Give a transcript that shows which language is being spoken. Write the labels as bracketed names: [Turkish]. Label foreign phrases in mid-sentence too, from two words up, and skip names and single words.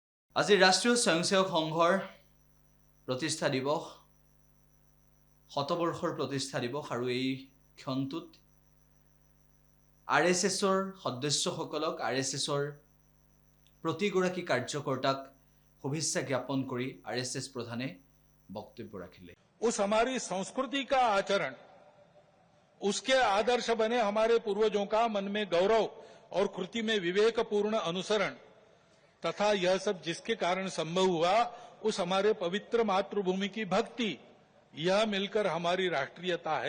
[Assamese] আজি ৰাষ্ট্ৰীয় স্বয়ংসেৱক সংঘৰ প্ৰতিষ্ঠা দিৱস, শতবৰ্ষৰ প্ৰতিষ্ঠা দিৱস আৰু এই ক্ষণটোত RSSৰ সদস্যসকলক RSSৰ প্ৰতিগৰাকী কাৰ্যকৰ্তাক শুভেচ্ছা জ্ঞাপন কৰি RSS প্ৰধানে বক্তব্য ৰাখিলে। [Hindi] उस हमारी संस्कृति का आचरण, उसके आदर्श बने हमारे पूर्वजों का मन में गौरव और कृति में विवेकपूर्ण अनुसरण तथा यह सब जिसके कारण संभव हुआ, उस हमारे पवित्र मातृभूमि की भक्ति, यह मिलकर हमारी राष्ट्रीयता है।